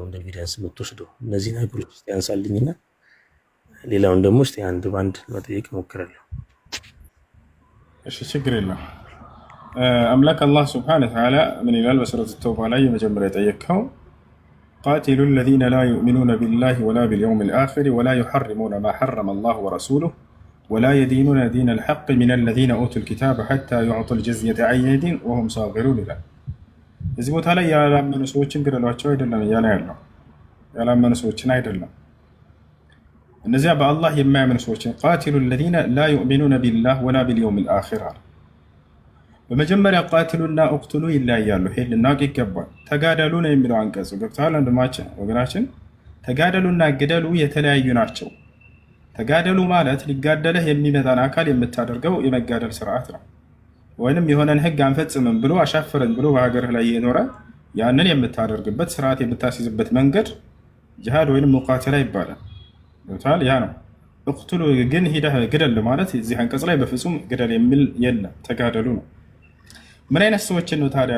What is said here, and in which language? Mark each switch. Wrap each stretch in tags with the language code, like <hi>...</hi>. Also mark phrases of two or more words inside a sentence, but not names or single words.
<am>እንደ ኤቪደንስ የምትወስደው እነዚህ ነገሮች ውስጥ ያንሳልኝና ሌላውን ደግሞ እስቲ አንድ ባንድ መጠየቅ እሞክራለሁ። እሺ ችግር የለም። አምላክ አላህ</am> <ar>سبحانه وتعالى</ar> <am>ምን ይላል? በሱረቱ ተውባ ላይ የመጀመሪያ የጠየቀው ቃቲሉ</am> <ar>الذين لا يؤمنون بالله ولا باليوم الآخر ولا يحرمون ما حرم الله ورسوله ولا يدينون دين الحق من الذين أوتوا الكتاب حتى يعطوا الجزية عن يد وهم صاغرون</ar> <am>ይላል። እዚህ ቦታ ላይ ያላመኑ ሰዎችን ግደሏቸው አይደለም እያለ ያለው፣ ያላመኑ ሰዎችን አይደለም። እነዚያ በአላህ የማያምኑ ሰዎችን ቃቲሉ</am> <ar>الذين لا يؤمنون بالله ولا باليوم الآخر።</ar> <am>በመጀመሪያ ቃትሉና እቅትሉ ይለያያሉ። ይሄ ልናውቅ ይገባል። ተጋደሉ ነው የሚለው አንቀጹ። ገብተዋል ወንድማችን ወገናችን? ተጋደሉና ግደሉ የተለያዩ ናቸው። ተጋደሉ ማለት ሊጋደለህ የሚመጣን አካል የምታደርገው የመጋደል ስርዓት ነው። ወይንም የሆነን ህግ አንፈጽምም ብሎ አሻፈረን ብሎ በሀገርህ ላይ የኖረ ያንን የምታደርግበት ስርዓት የምታስይዝበት መንገድ ጂሃድ ወይም ሙቃተላ ይባላል። ቶታል ያ ነው። እቅቱሉ ግን ሂደህ ግደል ማለት እዚህ አንቀጽ ላይ በፍጹም ግደል የሚል የለም፣ ተጋደሉ ነው። ምን አይነት ሰዎችን ነው ታዲያ?</am>